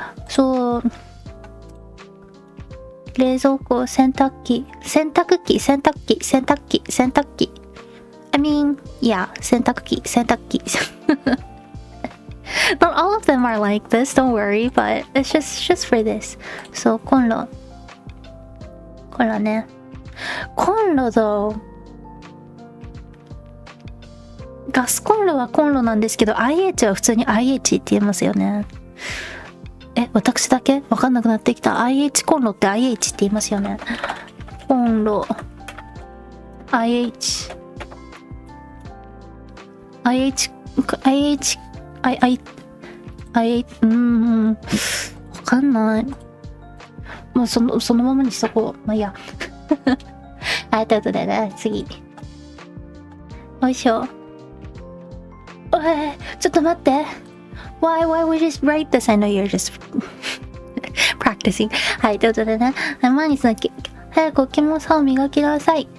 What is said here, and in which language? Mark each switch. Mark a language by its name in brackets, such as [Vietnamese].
[Japanese] So, 冷蔵庫、洗濯機、洗濯機、洗濯機、洗濯機、洗濯機。 [English] I mean, yeah, 洗濯機、洗濯機。 Not all of them are like this, don't worry, but it's just for this. [Japanese] So, コンロ。コンロね。コンロthough. ガスコンロはコンロなんですけど IH は普通に IH って言いますよね。私だけわかんなくなってきた。IH コンロって IH って言いますよね。コンロ IH IH IH IH わかんない。もうそのままにしとこう。まあいいや。はい、ということでね、次。よいしょ。ちょっと待って。 [English] Why we just write this? I know you're just practicing. [Japanese] はい、ということでね、毎日の早く起きます。歯を磨きなさい。